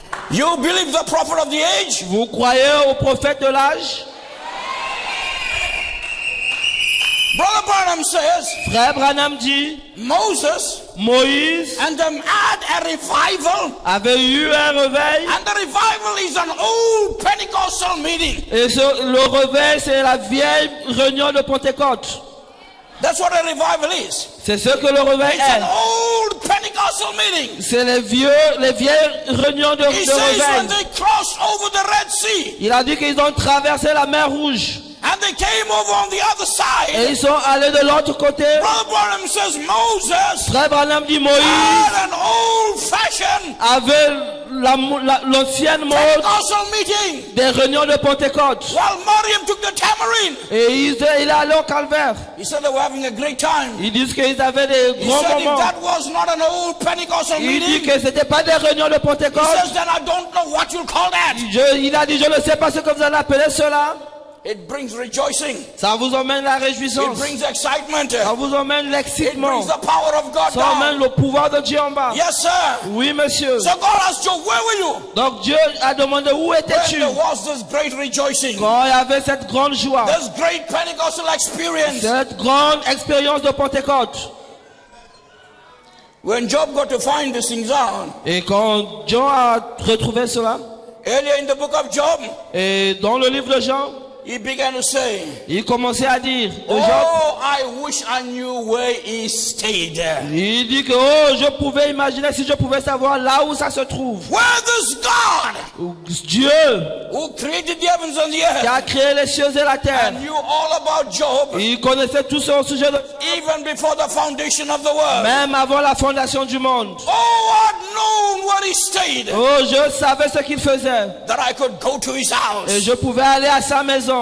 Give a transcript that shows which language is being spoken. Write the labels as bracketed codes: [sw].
[en] You believe the prophet of the age? [fr] Vous croyez au prophète de l'âge? [en] Brother Branham says [fr] Frère Branham dit, [en] Moses [fr] Moïse [en] and them had a revival, [fr] avait eu un réveil. [en] and the revival is an old Pentecostal meeting. [fr] Et le réveil, c'est la vieille réunion de Pentecôte. [en] That's what a revival is. [fr] C'est ce que le réveil [en] It's an [fr] est. [en] old Pentecostal meeting. [fr] C'est les vieilles réunions de [en] He says when [fr] réveil. [en] they crossed over the Red Sea [fr] Il a dit qu'ils ont traversé la mer Rouge. [en] and they came over on the other [fr] Et [en] side, [fr] ils sont allés de l'autre côté. [en] Brother Branham says Moses [fr] Frère Branham dit Moïse [en] had an old-fashioned [fr] avait l'ancienne mode [en] Pentecostal meeting, [fr] des réunions de Pentecôte. [en] while Miriam took the tamarind. [fr] Et il est allé au calvaire. [en] He said they were having a great time. [fr] Ils disent qu'ils avaient des [en] He [fr] grands [en] said if [fr] moments. [en] that was not an old Pentecostal [fr] Il dit [en] meeting, [fr] que c'était pas des réunions de [en] he [fr] Pentecôte. [en] says then I don't know what you'll call that. [fr] Il a dit, je ne sais pas ce que vous allez appeler cela. [en] It brings rejoicing. [fr] Ça vous emmène la [en] It [fr] réjouissance. [en] brings excitement. [fr] Ça vous emmène [en] It [fr] l'excitement. [en] brings the power of God [fr] Ça emmène [en] down. [fr] le pouvoir de Dieu en bas. [en] Yes, sir. [fr] Oui, monsieur. [en] So God asked Job, where were you [fr] Donc Dieu a demandé où [en] when [fr] étais-tu [en] there was this great rejoicing, [fr] quand il y avait cette grande joie, [en] this great Pentecostal experience? [fr] cette grande expérience de Pentecôte. [en] When Job got to find these things out, [fr] Et quand Jean a retrouvé cela, [en] earlier in the book of Job, [fr] et dans le livre de Jean, [en] he began to say, [fr] il commençait à dire de Job, [en] oh, I wish I knew where he stayed. [fr] il dit que oh, je pouvais imaginer si je pouvais savoir là où ça se trouve. [en] Where this God [fr] Dieu [en] who created the heavens and the [fr] qui [en] earth [fr] a créé les cieux et la terre, [en] and knew all about Job [fr] il connaissait tout ce sujet de [en] even before the foundation of the world. [fr] même avant la fondation du monde. [en] Oh, I'd known where he stayed, [fr] Oh, je savais ce qu'il faisait [en] that I could go to his [fr] et [en] house [fr] je pouvais aller à sa maison